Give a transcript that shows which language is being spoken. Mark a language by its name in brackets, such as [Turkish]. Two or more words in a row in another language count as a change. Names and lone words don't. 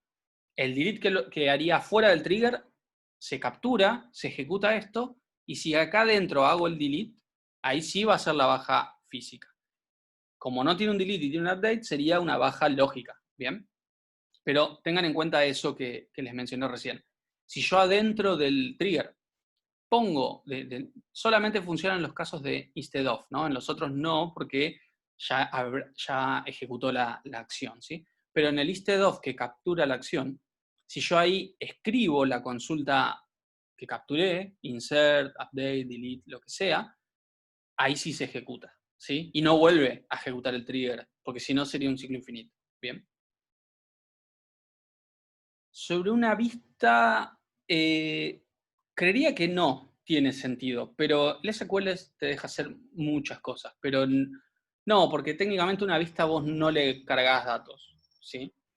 [Spanish] El delete que haría fuera del trigger se captura, se ejecuta esto, y si acá adentro hago el delete, ahí sí va a ser la baja física. Como no tiene un delete y tiene un update, sería una baja lógica, ¿bien? Pero tengan en cuenta eso que les mencioné recién. Si yo adentro del trigger pongo, solamente funciona en los casos de [English] instead of, [Spanish] ¿no? En los otros no, porque ya ejecutó la acción, ¿sí? Pero en el [English] instead of [Spanish] que captura la acción, si yo ahí escribo la consulta que capturé, [English] insert, update, delete, [Spanish] lo que sea, ahí sí se ejecuta, ¿sí? Y no vuelve a ejecutar el trigger, porque si no sería un ciclo infinito, ¿bien? Sobre una vista, creería que no tiene sentido, pero el SQL te deja hacer muchas cosas, pero no, porque técnicamente una vista vos no le cargás datos, ¿sí?